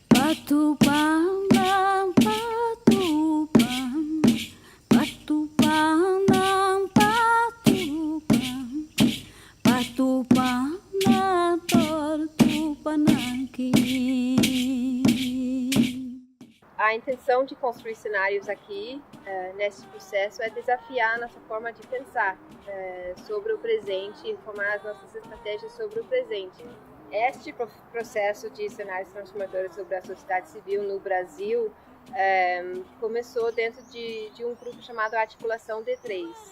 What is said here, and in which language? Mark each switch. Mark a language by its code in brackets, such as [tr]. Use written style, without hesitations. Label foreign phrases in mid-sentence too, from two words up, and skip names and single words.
[pt] Patupandang patupang, patupandang patupang, patupang na tortupanaki. A intenção de construir cenários aqui, nesse processo, é desafiar a nossa forma de pensar sobre o presente e formar as nossas estratégias sobre o presente. Este processo de cenários transformadores sobre a sociedade civil no Brasil começou dentro de um grupo chamado Articulação D3.